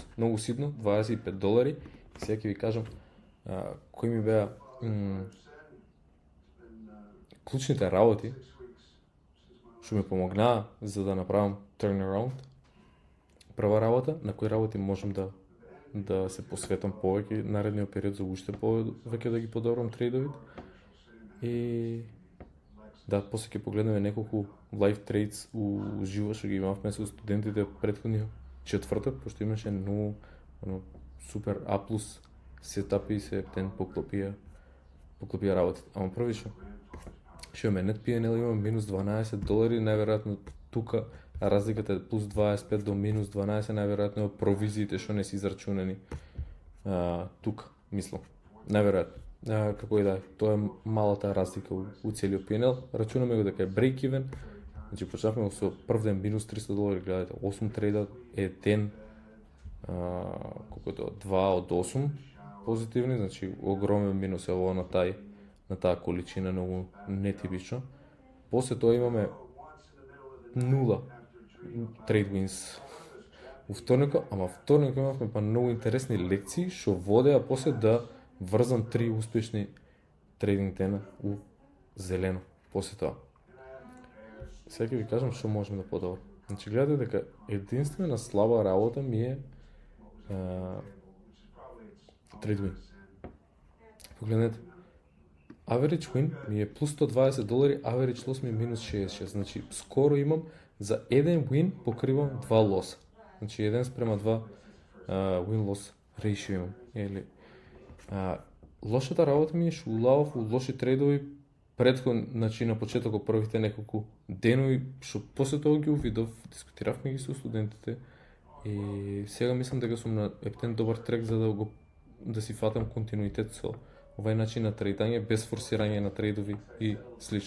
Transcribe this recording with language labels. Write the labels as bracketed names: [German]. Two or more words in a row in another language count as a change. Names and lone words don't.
[Macedonian] Многу ситно, $25. И сега ќе ви кажам кои ми беа клучните работи што ми помогнаа за да направам turnaround. Прва работа, на кои работи можам да се посветам повеќе наредниот период за уште повеќе да ги подобрам трейдовите. И да, после ќе погледнеме неколку [English] live trades [Macedonian] уживо што ги имавме со студентите претходниот четврток, пошто имаше многу супер А+ сетапи и се ден поклопија работите. Ама први што е [English] net P&L [Macedonian] има минус $12, најверојатно тука разликата е плюс 25 до минус 12, најверојатно е провизиите што не се израчунани тука, мислам. Најверојатно. Како и да е, тоа е малата разлика у целиот P&L. Рачунаме го дека е [English] break even. [Macedonian] Значи почнавме со прв ден минус $300, гледате, 8 трейда е ден колку е тоа 2 од 8 позитивни, значи огромен минус е ово на таа количина, многу нетипично. После тоа имаме 0 [English] trade wins [Macedonian] у вторникот, ама вторник имавме па многу интересни лекции што водеа после да врзам 3 успешни трейдинг дена у зелено после тоа. Сега ќе ви кажам што можеме да подобрам. Значи гледате дека единствена слаба работа ми е [English] trade win. [Macedonian] Погледнете. [English] Average win [Macedonian] ми е плюс $120, [English] average loss [Macedonian] ми е минус 66. Значи скоро имам за еден win покривам 2 лоса. Значи 1 спрема 2 [English] win-loss ratio [Macedonian] имам. Или лошата работа ми е што улавав у лоши трейдови претходно, значи на почетокот првите неколку денови, што после тоа ги увидов, дискутиравме ги со студентите и сега мислам дека сум на еден добар трек за да си фатам континуитет со овај начин на трейдање без форсирање на трейдови и слично.